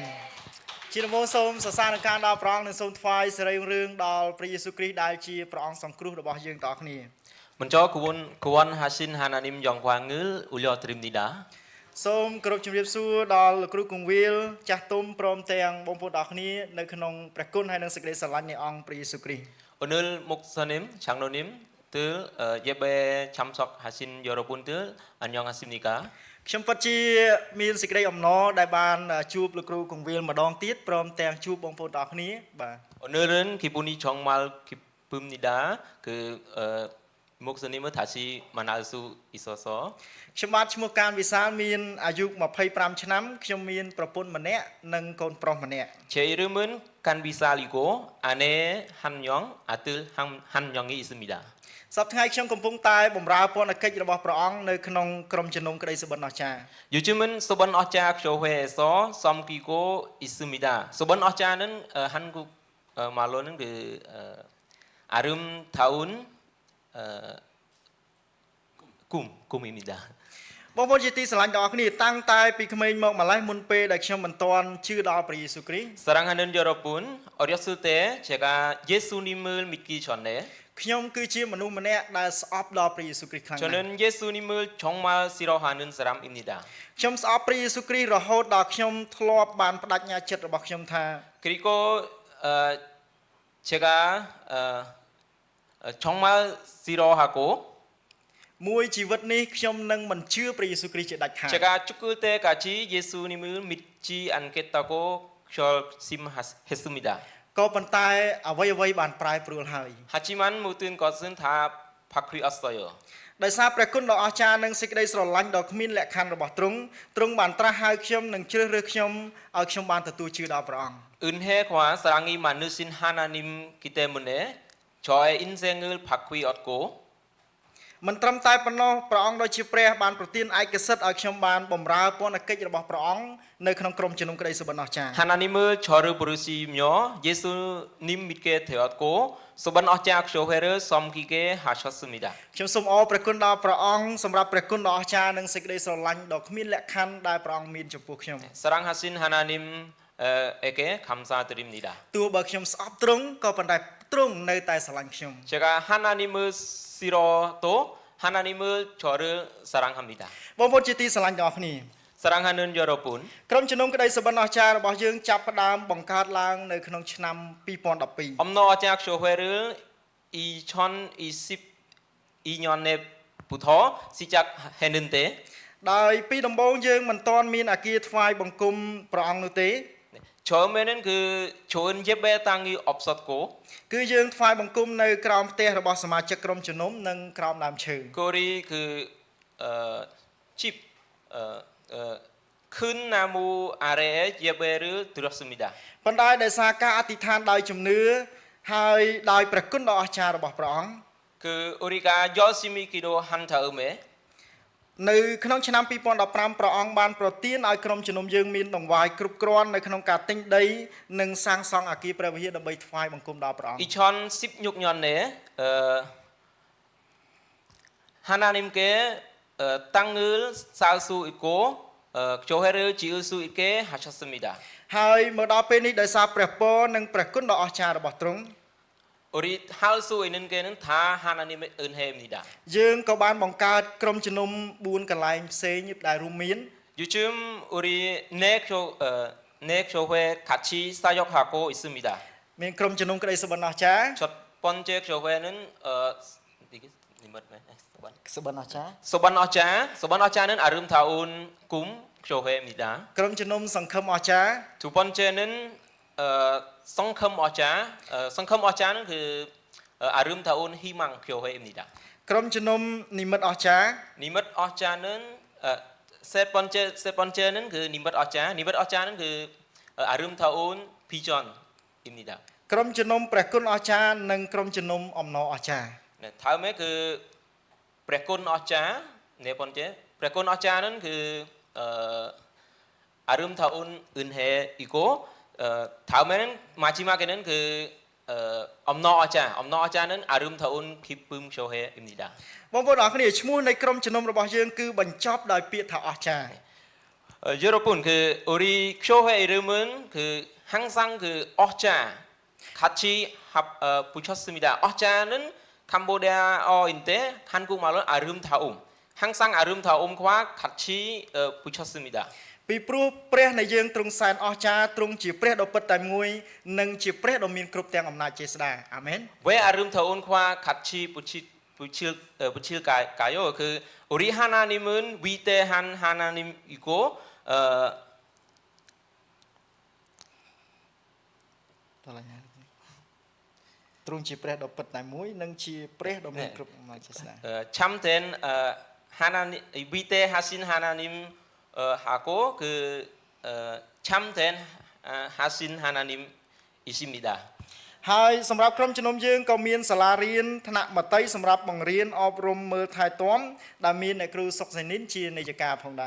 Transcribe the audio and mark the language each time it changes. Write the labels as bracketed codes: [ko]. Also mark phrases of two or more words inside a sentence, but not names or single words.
[km] ជាដំបូងសូមសរសើរនឹងការដល់ព្រះអង្គនិងសូមថ្វាយសិរីរឿងដល់ព្រះយេស៊ូវគ្រីស្ទដែលជាព្រះអង្គសង្គ្រោះរបស់យើងទាំងអស់គ្នា [ko] 먼저 구원하신 하나님 영광을 올려드립니다. [km] សូមគោរពជម្រាបសួរដល់លោកគ្រូគង្វាលចាស់ទុំព្រមទាំងបងប្អូនទាំងអស់គ្នានៅក្នុងព្រះគុណហើយនិងសេចក្តីស្រឡាញ់នៃអង្គព្រះយេស៊ូវគ្រីស្ទ [ko] 오늘 목사님, 장로님들 예배 참석하신 여러분들 안녕하십니까? [km] ខ្ញុំពិតជាមានសេចក្តីអំណរដែលបានជួបលោកគ្រូគង្វាលម្ដងទៀតព្រមទាំងជួបបងប្អូនទាំងអស់គ្នាបាទ [ko] 오늘은 기분이 정말 기쁩니다. 목사님을 다시 만날 수 있어서 [km] ខ្ញុំបាទឈ្មោះកានវិសាលមានអាយុ25ឆ្នាំខ្ញុំមានប្រពន្ធម្នាក់និងកូនប្រុសម្នាក់ [ko] 제 이름은 간비살이고 아내 한명, 아들 한명이 있습니다. [km] សប្តាហ៍ថ្ងៃខ្ញុំកំពុងតែបម្រើពន្ធកិច្ចរបស់ព្រះអង្គនៅក្នុងក្រុមជំនុំក្តីសុបិនអស្ចារ្យ [ko] 요즘은 소번 어짜 교회에서 섬기고 있습니다. 소번 어짜는 한국 말로는 아름다운 꿈입니다. [km] បងប្អូនជាទីស្រឡាញ់ទាំងអស់គ្នាតាំងតែពីក្មេងមកម្លេះមុនពេលដែលខ្ញុំមិនទាន់ជឿដល់ព្រះយេស៊ូវគ្រីស្ទ [ko] 사랑하는 여러분, 어렸을 때 제가 예수님을 믿기 전에 [km] ខ្ញុំគឺជាមនុស្សម្នាក់ដែលស្អប់ដល់ព្រះយេស៊ូវគ្រីស្ទខ្លាំងណាស់ [ko] 저는 예수님을 정말 싫어하는 사람입니다. [km] ខ្ញុំស្អប់ព្រះយេស៊ូវគ្រីស្ទរហូតដល់ខ្ញុំធ្លាប់បានបដិញ្ញាចិត្តរបស់ខ្ញុំថា [ko] 그리고 제가 정말 싫어하고 [km] មួយជីវិតនេះខ្ញុំនឹងមិនជឿព្រះយេស៊ូវគ្រីស្ទជាដាច់ខាត [ko] 제가 죽을 때까지 예수님을 믿지 않겠다고 결심했습니다. [km] ក៏ប៉ុន្តែអ្វីៗបានប្រែប្រួលហើយ [ko] 하지만 모든 것은 다 바뀌었어요. [km] ដោយសារព្រះគុណដ៏អស្ចារ្យនិងសេចក្តីស្រឡាញ់ដ៏គ្មានលក្ខខណ្ឌរបស់ទ្រង់ទ្រង់បានត្រាស់ហៅខ្ញុំនិងជ្រើសរើសខ្ញុំឲ្យខ្ញុំបានទទួលជឿដល់ព្រះអង្គ [ko] 은혜와 사랑이 많으신 하나님이기 때문에 저의 인생을 바꾸었고 [km] មិនត្រឹមតែប៉ុណ្ណោះព្រះអង្គដូចជាព្រះបានប្រទានឯកសិទ្ធិឲ្យខ្ញុំបានបម្រើពន្ធកិច្ចរបស់ព្រះអង្គនៅក្នុងក្រុមជំនុំក្តីសុបិនអស្ចារ្យ [ko] 하나님을 저를 부르시며 예수님 믿게 되었고 소반 어째 교회를 섬기게 하셨습니다. [km] ខ្ញុំសូមអរព្រះគុណដល់ព្រះអង្គសម្រាប់ព្រះគុណដ៏អស្ចារ្យនិងសេចក្តីស្រឡាញ់ដ៏គ្មានលក្ខខណ្ឌដែលព្រះអង្គមានចំពោះខ្ញុំ [ko] 사랑하신 하나님에게 감사드립니다. [km] ទោះបើខ្ញុំស្អប់ទ្រង់ក៏ប៉ុន្តែទ្រង់នៅតែស្រឡាញ់ខ្ញុំ [ko] 제가 하나님을 싫어도 하나님을 저를 사랑합니다. [km] បងប្អូនជាទីស្រឡាញ់ទាំងអស់គ្នា [ko] 사랑하는 여러분, [km] ក្រុមជំនុំក្តីសុបិនអស្ចារ្យរបស់យើងចាប់ផ្ដើមបង្កើតឡើងនៅក្នុងឆ្នាំ2012 [ko] 엄너 어째 교회를 2022년에부터 시작했는데 [km] ដោយពីដំបូងយើងមិនទាន់មានអគារថ្វាយបង្គំព្រះអង្គនោះទេ [ko] 처음에는 그 좋은 예배 땅이 없었고 [km] គឺយើងថ្វាយបង្គំនៅក្រោមផ្ទះរបស់សមាជិកក្រុមជំនុំនិងក្រោមដើមឈើ [ko] 거리 큰 나무 아래에 예배를 드렸습니다. [km] ប៉ុន្តែដោយសារការអធិដ្ឋានដោយជំនឿហើយដោយព្រះគុណដ៏អស្ចារ្យរបស់ព្រះអង្គ [ko] 그 우리가 열심히 기도한 다음에 [km] នៅក្នុងឆ្នាំ2015ព្រះអង្គបានប្រទានឲ្យក្រុមជំនុំយើងមានដង្វាយគ្រប់គ្រាន់នៅក្នុងការទិញដីនិងសាងសង់អគារព្រះវិហារដើម្បីថ្វាយបង្គំដល់ព្រះអង្គ [ko] 2016년에 하나님께 땅을 살 수 있고 교회를 지을 수 있게 하셨습니다. [km] ហើយមកដល់ពេលនេះដោយសារព្រះពរនិងព្រះគុណដ៏អស្ចារ្យរបស់ទ្រង់ [ko] 우리 할 수 있는 게는 다 하나님의 은혜입니다. [km] យើងក៏បានបង្កើតក្រុមជំនុំ4កន្លែងផ្សេងដែលរួមមាន [ko] 요즘 우리 내 교회 같이 사역하고 있습니다. [km] មានក្រុមជំនុំក្តីសុបិនអស្ចារ្យ [ko] 첫 번째 교회는 [km] សុបិនអស្ចារ្យ [ko] 소반 어짜는 아름다운 꿈 교회입니다. [km] ក្រុមជំនុំសង្ឃឹមអស្ចារ្យ [ko] 두 번째는 성큼 어짜는 그 아름다운 희망 교회입니다. [km] ក្រុមជំនុំនិមិត្តអស្ចារ្យ [ko] 니밋 어짜는 세 번째는 그 니밋 어짜는 그 아름다운 비전입니다. [km] ក្រុមជំនុំព្រះគុណអស្ចារ្យនិងក្រុមជំនុំអំណរអស្ចារ្យ [ko] 네, 다음에 그 브레콘 어짜 네 번째 브레콘 어짜는 그 아름다운 은혜이고 다음에는 마지막에는 그 엄너 어짜는 아름다운 기쁨 교회입니다. [km] បងប្អូនអរគ្នាឈ្មោះនៃក្រុមជំនុំរបស់យើងគឺបញ្ចប់ដោយពាក្យថាអស្ចារ្យ [ko] 여러분 그 우리 교회 이름은 그 항상 그 어짜 같이 붙였습니다. 어짜는 캄보디아어인데 한국말로 아름다움. 항상 아름다움과 같이 붙였습니다. [km] ពីព្រោះព្រះនៃយើងទ្រង់សែនអស្ចារ្យទ្រង់ជាព្រះដ៏ពិតតែមួយនិងជាព្រះដ៏មានគ្រប់ទាំងអំណាចជាស្ដេចអាមែន [ko] 왜 아름다움과 같이 붙일까요? 그 우리 하나님은 위대한 하나님이고 [km] ទ្រង់ជាព្រះដ៏ពិតតែមួយនិងជាព្រះដ៏មានគ្រប់អំណាចជាស្ដេច [ko] 참된 하나님 위대하신 하나님 하고 그 참된 하신 하나님이십니다. [km] ហើយសម្រាប់ក្រុមជំនុំយើងក៏មានសាលារៀនថ្នាក់មត្តេយ្យសម្រាប់បង្រៀនអប់រំមើលថែទាំដែលមានអ្នកគ្រូសុកសេនីនជានាយិកាផងដែរ